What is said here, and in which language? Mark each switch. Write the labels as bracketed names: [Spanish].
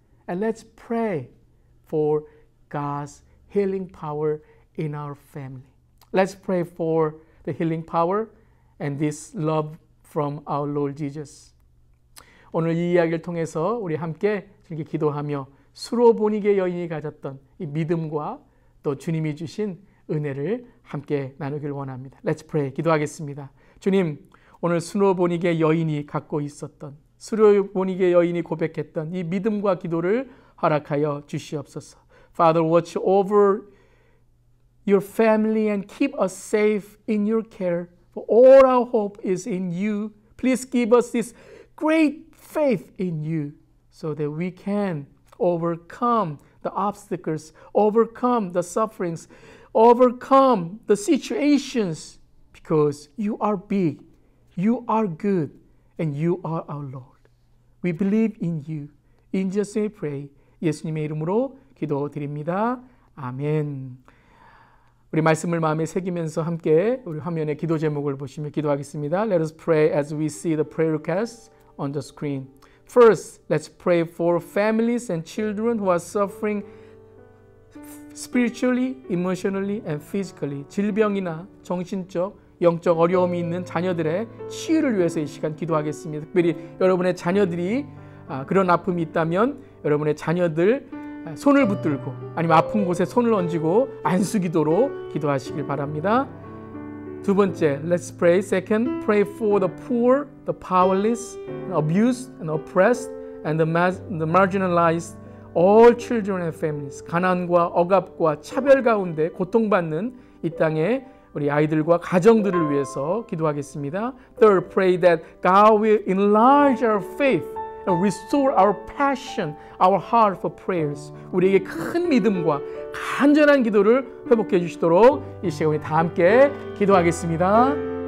[English] And let's pray for God's healing power in our family. Let's pray for the healing power and this love from our Lord Jesus. [Korean] 오늘 이 이야기를 통해서 우리 함께 이렇게 기도하며 수로보니게 여인이 가졌던 이 믿음과 또 주님이 주신 은혜를 함께 나누길 원합니다. [English] Let's pray. [Korean] 기도하겠습니다. 주님, 오늘 수로보니게 여인이 갖고 있었던, 수로보니게 여인이 고백했던 이 믿음과 기도를 허락하여 주시옵소서. [English] Father, watch over your family and keep us safe in your care. For all our hope is in you. Please give us this great faith in you so that we can overcome the obstacles, overcome the sufferings, overcome the situations because you are big, you are good, and you are our Lord. We believe in you. In Jesus' name we pray. [Korean] 예수님의 이름으로 기도드립니다. 아멘. 우리 말씀을 마음에 새기면서 함께 우리 화면에 기도 제목을 보시며 기도하겠습니다. [English] Let us pray as we see the prayer requests on the screen. First, let's pray for families and children who are suffering spiritually, emotionally, and physically. [Korean] 질병이나 정신적, 영적 어려움이 있는 자녀들의 치유를 위해서 이 시간 기도하겠습니다. 특별히 여러분의 자녀들이 그런 아픔이 있다면 여러분의 자녀들 손을 붙들고 아니면 아픈 곳에 손을 얹고 안수기도로 기도하시길 바랍니다. 두 번째, [English] let's pray. Second, pray for the poor, the powerless, abused and oppressed, and the marginalized, all children and families. [Korean] 가난과 억압과 차별 가운데 고통받는 이 땅의 우리 아이들과 가정들을 위해서 기도하겠습니다. [English] Third, pray that God will enlarge our faith and restore our passion, our heart for prayers. [Korean] 우리에게 큰 믿음과 간절한 기도를 회복해 주시도록 이 시간 우리 다 함께 기도하겠습니다.